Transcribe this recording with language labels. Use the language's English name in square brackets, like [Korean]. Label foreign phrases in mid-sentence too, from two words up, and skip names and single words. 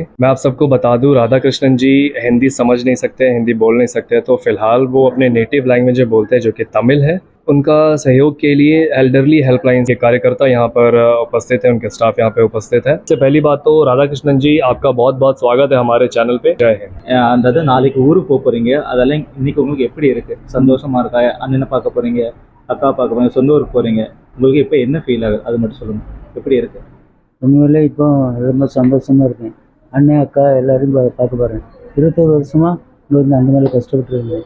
[Hindi] मैं आप सबको बता दूं, राधा कृष्णन जी हिंदी समझ नहीं सकते, हिंदी बोल नहीं सकते, तो फिलहाल वो अपने [English] native language [Hindi] में बोलते हैं जो कि तमिल है। उनका सहयोग के लिए [English] elderly helpline [Hindi] के कार्यकर्ता यहाँ पर उपस्थित है, उनके स्टाफ यहाँ पे उपस्थित है। सबसे पहली बात तो राधा कृष्णन जी, आपका बहुत बहुत स्वागत है हमारे चैनल पे। जय हिंद। [Tamil] அதாவது நாளைக்கு ஊருக்கு போக போறீங்க, அதெல்லாம் இன்னைக்கு உங்களுக்கு எப்படி இருக்கு? சந்தோஷமா இருக்கா? அண்ணனை பார்க்க போறீங்க, அக்கா பார்க்க போறீங்க, சொந்த ஊருக்கு போறீங்க, உங்களுக்கு இப்போ என்ன ஃபீல் ஆகுது அது மட்டும் சொல்லுங்க. எப்படி இருக்கு? உண்மையிலே இப்போ ரொம்ப சந்தோஷமாக இருக்கேன். அண்ணன் அக்கா எல்லாரையும் பார்க்க போகிறேன். 21 வருஷமாக இங்கே வந்து அந்த மாதிரி கஷ்டப்பட்டுருந்தேன்.